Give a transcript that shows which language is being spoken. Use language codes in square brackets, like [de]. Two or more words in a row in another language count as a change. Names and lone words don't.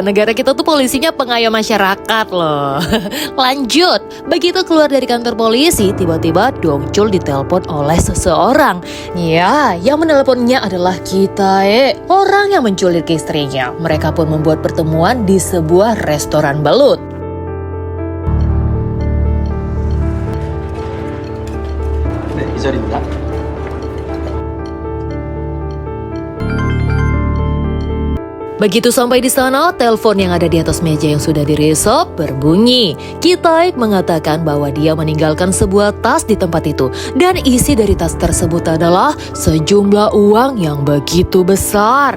[id] Negara kita tuh polisinya pengayom masyarakat loh. Lanjut, begitu keluar dari kantor polisi, tiba-tiba Dongchul ditelepon oleh seseorang. Ya, yang menelponnya adalah Ki-taek, orang yang menculik istrinya. Mereka pun membuat pertemuan di sebuah restoran belut. [ko] 네, 이 자리입니다. [id] Begitu sampai di sana, telepon yang ada di atas meja yang sudah diresop berbunyi. Ki-taek mengatakan bahwa dia meninggalkan sebuah tas di tempat itu. Dan isi dari tas tersebut adalah sejumlah uang yang begitu besar.